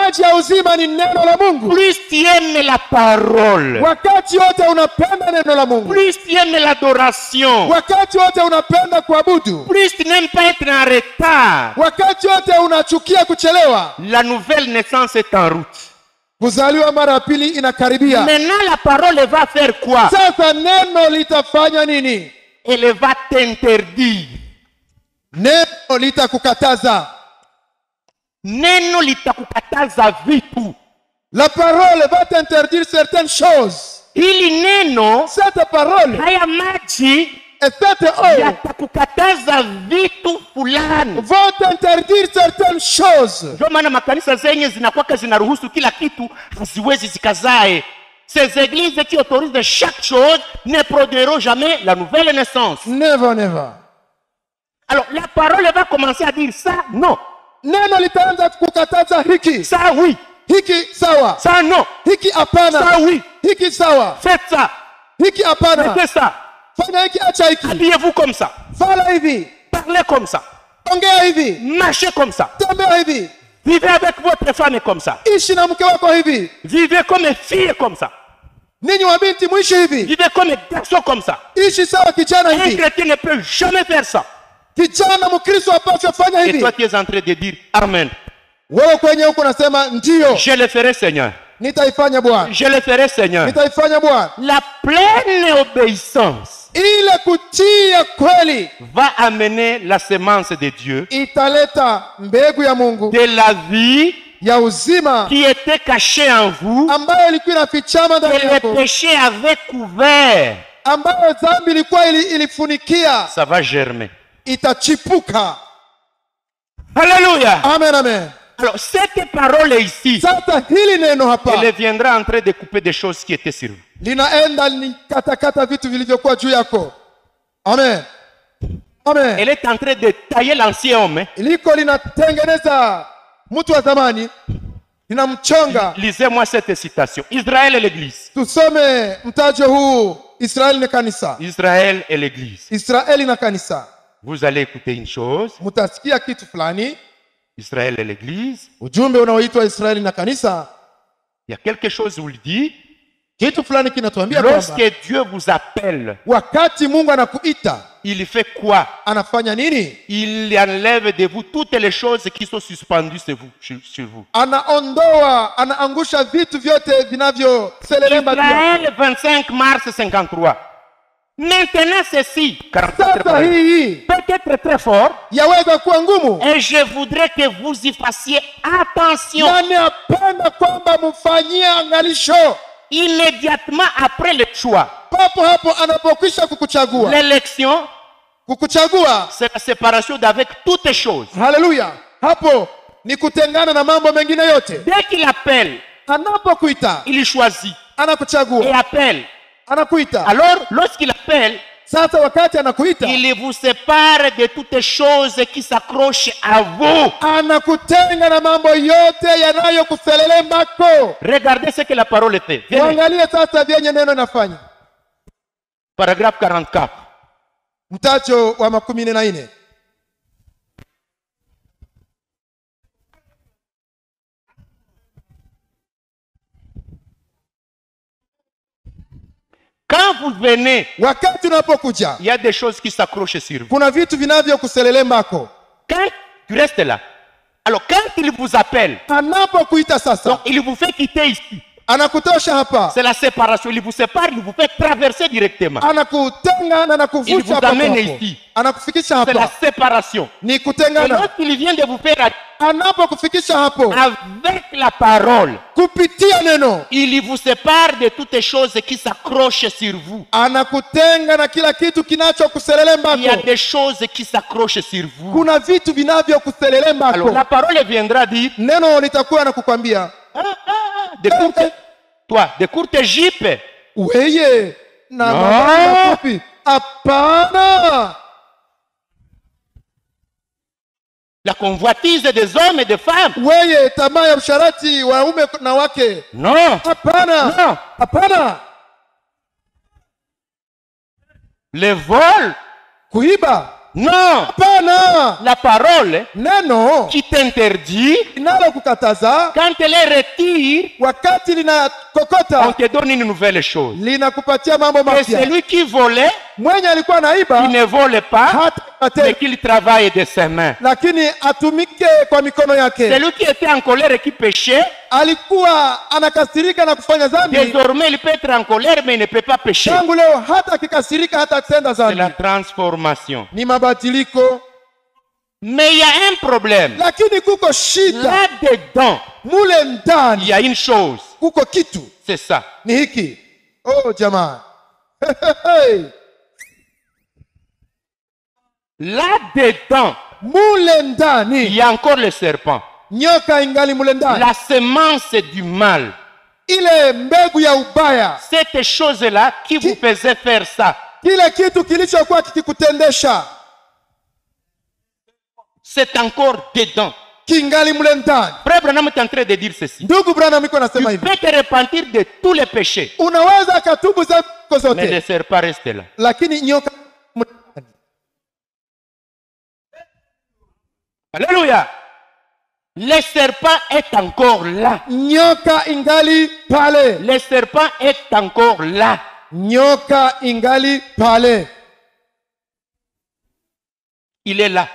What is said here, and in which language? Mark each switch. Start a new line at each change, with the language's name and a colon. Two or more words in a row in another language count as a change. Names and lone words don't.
French: Plus tu aimes la parole, plus tu aimes l'adoration, plus tu n'aimes pas être en retard. La nouvelle naissance est en route. Maintenant la parole va faire quoi? Elle va t'interdire.
Swahili: Neno litakukataza vitu.
French: La parole va t'interdire certaines choses.
Swahili: Ili neno,
French: cette parole,
Swahili: haya maji, yatakukataza vitu fulani.
French: Vont t'interdire certaines choses.
Swahili: Ndio maana makanisa zenye zinakuwa zinaruhusu kila kitu haziwezi zikazae.
French: Ces églises qui autorisent chaque chose ne produiront jamais la nouvelle naissance.
English: Never, never.
French: Alors la parole va commencer à dire ça, non.
Swahili: Neno litaanza kukataza hiki.
French: Ça oui.
Swahili: Hiki sawa.
French: Ça non.
Swahili: Hiki hapana.
French: Ça oui.
Swahili: Hiki sawa.
French: Faites ça.
Swahili: Hiki hapana.
French: Faites ça.
Swahili: Fanya hiki acha hiki.
French: Habillez-vous comme ça.
Swahili: Fala hivi.
French: Parlez comme ça.
Swahili: Ongea hivi.
French: Marchez comme ça.
Swahili: Tembea hivi.
French: Vivez avec votre femme comme ça.
Swahili: Ishi na mke wako hivi.
French: Vivez comme une fille comme ça.
Swahili: Ninyi wa binti muishi hivi.
French: Vivez comme un garçon comme ça.
Swahili: Ishi sawa kijana hivi.
French: Un chrétien ne peut jamais faire ça.
Swahili: Kijana mkristo hapaswi fanya hivi.
French: Et toi tu es en train de dire amen.
Swahili: Wewe kwenye huko nasema ndio.
French: Je le ferai Seigneur.
Swahili: Nitaifanya Bwana.
French: Je le ferai Seigneur.
Swahili: Nitaifanya Bwana.
French: La pleine obéissance
Swahili: ile kutia kweli
French: va amener la semence de Dieu.
Swahili: Italeta mbegu ya Mungu.
French: De la vie
Swahili: ya uzima
French: qui était cachée en vous.
Swahili: Ambayo ilikuwa inafichama ndani yako.
French: Le péché avait couvert.
Swahili: Ambayo dhambi ilikuwa ilifunikia.
French: Ça va germer.
Swahili: Itachipuka.
French: Alléluia. Amen, amen. Alors cette parole ici,
Swahili: sasa hili neno hapa,
French: elle viendra en train de couper des choses qui étaient sur vous.
Swahili: Linaenda katakata vitu vilivyokuwa juu yako. Amen. Amen.
French: Elle est en train de tailler l'ancien homme.
Swahili: Liko linatengeneza mtu wa zamani, linamchonga.
French: Lisez-moi cette citation. Israël et l'église.
Swahili: Tusome mtajo huu. Israeli na kanisa.
French: Israël et l'église.
Swahili: Israeli na kanisa.
French: Vous allez écouter une chose.
Swahili: Mutasikia kitu fulani.
French: Israël et l'église.
Swahili: Ujumbe unaoitwa Israeli na kanisa.
French: Il y a quelque chose où il dit.
Swahili: Kitu fulani kinatuambia
French: lorsque Dieu vous appelle,
Swahili: wakati Mungu anakuita,
French: il fait quoi?
Swahili: Anafanya nini?
French: Il enlève de vous toutes les choses qui sont suspendues sur vous.
Swahili: Anaondoa, anaangusha vitu vyote vinavyoselelema.
French: Israël 25 mars 53. Maintenant ceci, peut-être très fort,
Swahili: yaweza kuwa ngumu,
French: et je voudrais que vous y fassiez attention.
Swahili: Nani apenda kwamba mfanyie angalisho.
French: Immédiatement après le choix,
Swahili: papo hapo anapokwisha kukuchagua,
French: l'élection,
Swahili: kukuchagua,
French: c'est la séparation d'avec toutes les choses.
Swahili: Haleluya. Hapo ni kutengana na mambo mengine yote.
French: Dès qu'il appelle,
Swahili: anapokuita,
French: il choisit,
Swahili: anakuchagua,
French: et appelle,
Swahili: anakuita.
French: Alors lorsqu'il appelle,
Swahili: sasa wakati anakuita,
French: il vous sépare de toutes les choses qui s'accrochent à vous.
Swahili: Anakutenga na mambo yote yanayokuselelembako.
French: Regardez ce que la parole fait.
Swahili: Angalia sasa vyenye neno inafanya.
French: Paragraphe 44.
Swahili: Mtacho wa 14.
French: Quand vous venez,
Swahili: wakati unapokuja,
French: il y a des choses qui s'accrochent sur vous.
Swahili: Kuna vitu vinavyokuselelembako.
French: Quand tu restes là, alors quand il vous appelle,
Swahili: anapokuita sasa,
French: donc il vous fait quitter ici.
Swahili: Anakutosha hapa.
French: C'est la séparation. Il vous sépare, il vous fait traverser directement.
Swahili: Anakutenga na anakuvusha hapa.
French: Il vous amène ici.
Swahili: Anakufikisha hapa.
French: C'est la séparation.
Swahili: Ni kutengana.
French: Et lorsqu'il vient de vous faire
Swahili: anapokufikisha hapo,
French: avec la parole,
Swahili: kupitia neno,
French: il vous sépare de toutes les choses qui s'accrochent sur vous.
Swahili: Anakutenga na kila kitu kinachokuselelembako.
French: Il y a des choses qui s'accrochent sur vous.
Swahili: Kuna vitu vinavyokuselelembako.
French: Alors la parole viendra dire,
Swahili: neno litakuwa na kukwambia,
French: de courtes, toi, de courtes jupes.
Swahili: Weye na mafupi. Hapana.
French: La convoitise des hommes et des femmes.
Swahili: Weye tamaa ya usharati wa waume na wake.
French: Non.
Swahili: Hapana.
French: Non.
Swahili: Hapana.
French: Le vol.
Swahili: Kuiba.
French: Non.
Swahili: Hapana.
French: La parole
Swahili: neno
French: qui t'interdit,
Swahili: inalokukataza,
French: quand elle retire,
Swahili: wakati linakokota,
French: on te donne une nouvelle chose.
Swahili: Linakupatia mambo mapya.
French: Et celui qui volait,
Swahili: mwenye alikuwa naiba,
French: qui ne vole pas, mais qu'il travaille de ses mains.
Swahili: Lakini atumike kwa mikono yake.
French: Celui qui était en colère et qui péchait,
Swahili: alikuwa anakasirika na kufanya dhambi.
French: Désormais il peut être en colère mais il ne peut pas pécher.
Swahili: Tangu leo hata akikasirika hata akitenda dhambi.
French: C'est la transformation.
Swahili: Ni mabadiliko.
French: Mais il y a un problème.
Swahili: Lakini kuko shida.
French: Là-dedans,
Swahili: mule ndani,
French: il y a une chose.
Swahili: Kuko kitu.
French: C'est ça.
Swahili: Ni hiki. Oh jamaa.
French: Là-dedans,
Swahili: mule ndani,
French: il y a encore le serpent.
Swahili: Nyoka ingali mule ndani.
French: La semence du mal.
Swahili: Ile mbegu ya ubaya.
French: Cette chose-là qui vous faisait faire ça.
Swahili: Kile kitu kilichokuwa kikikutendesha.
French: C'est encore dedans.
Swahili: Kingali mule ndani.
French: Frère Branham est en train de dire ceci.
Swahili: Ndugu Branham iko nasema hivi.
French: Tu peux te repentir de tous les péchés.
Swahili: Unaweza katubu zako zote.
French: Mais le serpent reste là.
Swahili: Lakini nyoka.
French: Alléluia. Le serpent est encore là.
Swahili: Nyoka ingali pale.
French: Le serpent est encore là.
Swahili: Nyoka ingali pale.
French: Il est là.